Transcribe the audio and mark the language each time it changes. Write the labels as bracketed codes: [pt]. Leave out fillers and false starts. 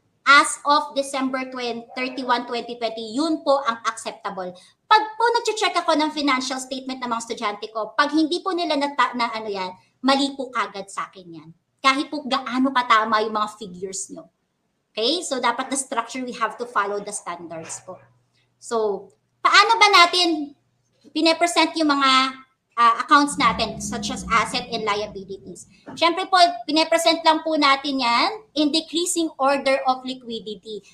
[en] As of December 31, 2020, [tl] yun po ang [en] acceptable. [tl] Pag po nag-check ako ng financial statement ng mga estudyante ko, pag hindi po nila mali po kagad sa akin yan. Kahit po gaano katama yung mga figures nyo. Okay? [en] So, dapat the structure, we have to follow the standards po. [tl] So, paano ba natin pinapresent yung mga accounts natin, [en] such as asset and liabilities? [tl] Siyempre po, pinapresent lang po natin yan [en] in decreasing order of liquidity.